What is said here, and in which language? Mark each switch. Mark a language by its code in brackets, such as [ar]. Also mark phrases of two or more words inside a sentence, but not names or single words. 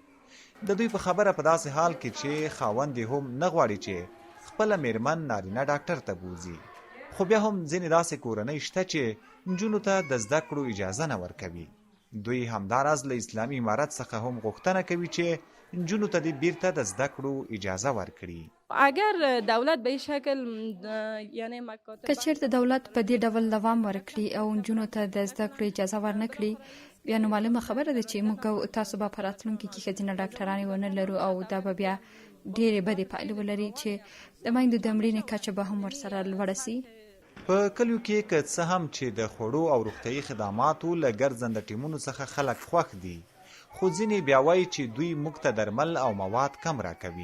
[ps] د دوی په خبره په داسې حال کې چې خاوند یې هم نه غواړي چې خپله میرمن نارینه ډاکټر ته بوځي. خو بیا هم ځینې داسې کورنۍ شته چې نجونو ته د زده کړو اجازه نه ورکوي. دوی همداراز له اسلامي امارت څخه هم غوښتنه کوي چې نجونو ته دې بیرته د زده کړو اجازه ورکړي. [fa] اگر دولت به شکل یعنی [ps] که چېرته دولت په دې ډول دوام ورکړي او نجونو ته د زده کړو اجازه ورنکړي، بیا نو معلومه خبره ده چې موږ تاسو به په راتلونکي کې ښځینه ډاکټرانې ونه لرو او دا به بیا ډېرې بدې پایلې ولري چې د میندو د مړینې کچه به هم ورسره لوړه سي. په کلیو کې که څه هم چې د خوړو او روغتیايي خدماتو له ګرځنده ټیمونو څخه خلک خوښ دي، خو ځینې بیا وایي چې دوی موږ ته درمل او مواد کم راکوي.